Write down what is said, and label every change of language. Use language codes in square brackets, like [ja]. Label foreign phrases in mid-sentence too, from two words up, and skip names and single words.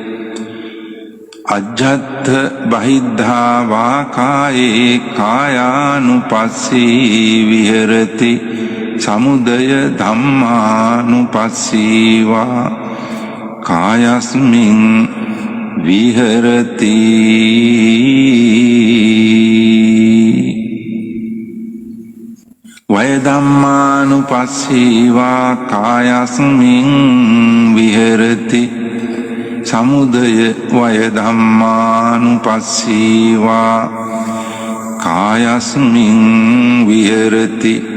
[pi] अज्झत्थ बहिद्धा वा काये कायानुपस्सी विहरति समुदय धम्मानुपस्सी वा कायस्मिन् विहरति। වය ධම්මානුපස්සීවා කායස්මින් විහෙරති සමුදය වය ධම්මානුපස්සීවා කායස්මින් විහෙරති